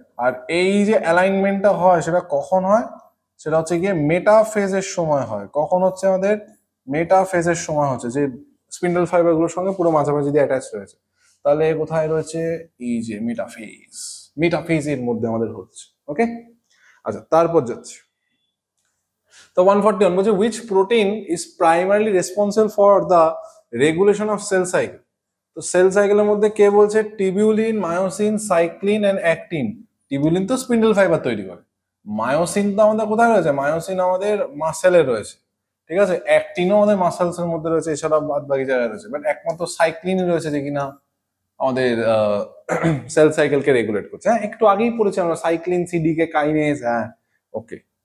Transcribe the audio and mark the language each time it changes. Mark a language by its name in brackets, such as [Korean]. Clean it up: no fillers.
[Bangla] আর এই যে অ্যালাইনমেন্টটা হয় সেটা কখন হয়, সেটা হচ্ছে গিয়ে মেটাফেজের সময় হয়। কখন হচ্ছে আমাদের মেটাফেজের সময় হচ্ছে, যে স্পিন্ডল ফাইবার গুলোর সঙ্গে পুরো মাঝামাঝি দিয়ে অ্যাটাচ রয়েছে, তাহলে কোথায় রয়েছে এই যে মেটাফেজ, মেটাফেজের মধ্যে আমাদের হচ্ছে। ওকে, আচ্ছা তারপর যাচ্ছে। তো 141 বলছে [English] which protein is primarily responsible for the regulation of cell cycle। [Bangla] তো সেল সাইকেলের মধ্যে কে বলছে, tubulin, myosin, cyclin and actin. Tubulin তো স্পিন্ডল ফাইবার তৈরি করে, মায়োসিন তো আমাদের কোথায় রয়েছে, মায়োসিন আমাদের মাসেলে রয়েছে, ঠিক আছে। অ্যাক্টিনও আমাদের মাসেলস এর মধ্যে রয়েছে, এছাড়া বাদ বাকি জায়গায় রয়েছে, বাট একমাত্র সাইক্লিনই রয়েছে যে কিনা আমাদের সেল সাইকেলকে রেগুলেট করছে। হ্যাঁ, একটু আগেই পড়েছি আমরা সাইক্লিন, সিডিকে কাইনেজ। হ্যাঁ, ওকে,